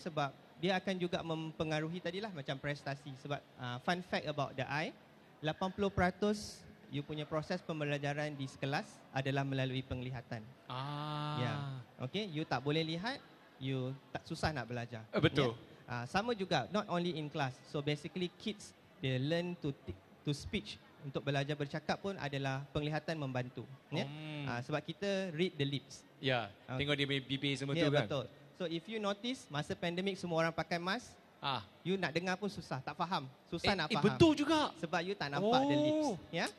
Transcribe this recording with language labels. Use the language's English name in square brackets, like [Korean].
[Malay] Sebab dia akan juga mempengaruhi tadilah macam prestasi. Sebab [English] fun fact about the eye, [Malay] 80% you punya proses pembelajaran di kelas adalah melalui penglihatan. Ya. Okay. You tak boleh lihat, you tak susah nak belajar. Betul. Ya? Sama juga, [English] not only in class. So basically kids, they learn to speech. [Malay] Untuk belajar bercakap pun adalah penglihatan membantu. Ya? Sebab kita [English] read the lips. [Malay] Ya, tengok dia bibir semua tu kan. Ya, betul. [English] So if you notice, [Malay] masa pandemik semua orang pakai mask, you nak dengar pun susah, tak faham. Susah nak faham. Betul juga. Sebab you tak nampak [English] the lips. [Malay] Ya?